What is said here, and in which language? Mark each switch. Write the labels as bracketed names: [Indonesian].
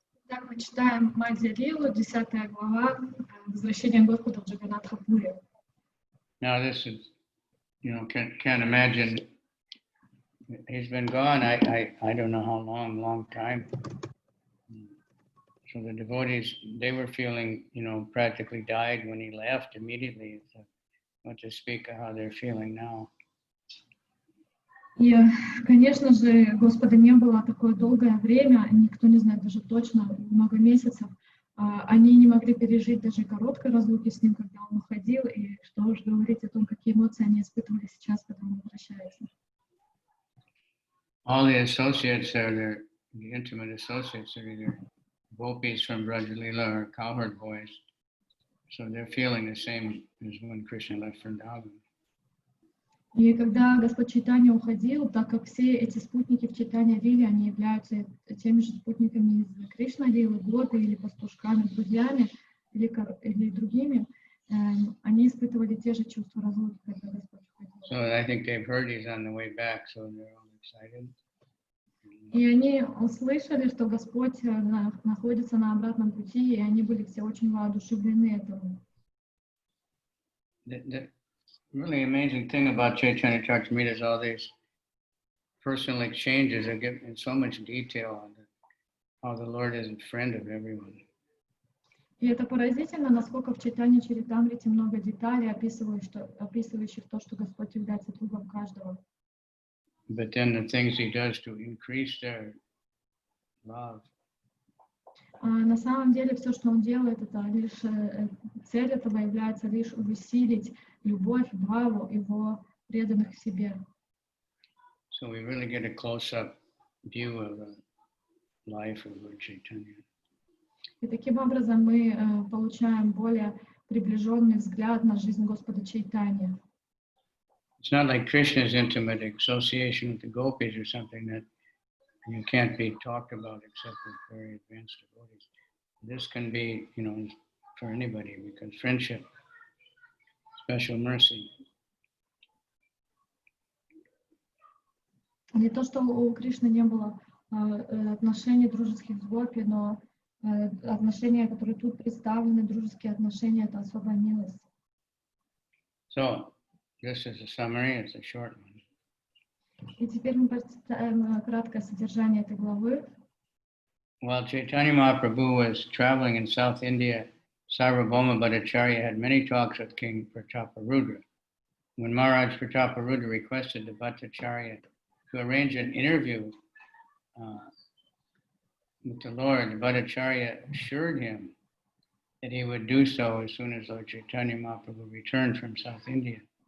[Russian] Так, мы читаем Мадхья-лилу, 10 глава, Возвращение Господа в Джаганнатха-Пури. [English] Now this is, can't imagine. He's been gone, I don't know how long time. So the devotees, they were feeling, practically died when he left immediately. So what to speak of how they're feeling now. [Russian] И, конечно же, Господа не было такое долгое время, никто не знает даже точно, много месяцев. Они не могли пережить даже короткой разлуки с ним, когда он уходил, и что уж говорить о том, какие эмоции они испытывали сейчас, когда он возвращается. [English] All the associates the intimate associates are either gopis from Madhya Lila or cowherd boys. So they're feeling the same as when Krishna left Vrindavan. [Russian] И когда Господь Чайтанья уходил, так как все эти спутники в Чайтанья-лиле, они являются теми же спутниками из Кришна-лилы, гопи или пастушками, друзьями или другими, они испытывали те же чувства разлуки, когда Господь уходил. [English] So I think they've heard he's on the way back, so they're all excited. [Russian] И они услышали, что Господь находится на обратном пути, и они были все очень воодушевлены этому. [English] The really amazing thing about Chaitanya-charitamritta is all these personal exchanges are given in so much detail on how the Lord is a friend of everyone. [Russian] И это поразительно, насколько в Чайтанья-чаритамрите много деталей, описывающих то, что Господь является другом каждого. [English] But then the things he does to increase their love. [Russian] На самом деле все, что он делает, это лишь цель этого является лишь усилить любовь, бхаву его преданных к себе. [English] So we really get a close-up view of the life of Lord Chaitanya. [Russian] И таким образом мы получаем более приближенный взгляд на жизнь Господа Чайтаньи. [English] It's not like Krishna's intimate association with the gopis or something that you can't be talked about except with very advanced devotees. This can be, for anybody because friendship, special mercy. [Russian] Не то, что у Кришны не было отношений дружеских с гопи, но отношения, которые тут представлены, дружеские отношения, это особая милость. [English] So, this is a summary, it's a short one. [Russian] И теперь мы представим краткое содержание этой главы. [English] While Chaitanya Mahaprabhu was traveling in South India, Sarvabhauma Bhattacharya had many talks with King Prataparudra. When Maharaj Prataparudra requested the Bhattacharya to arrange an interview with the Lord, the Bhattacharya assured him that he would do so as soon as Lord Chaitanya Mahaprabhu returned from South India.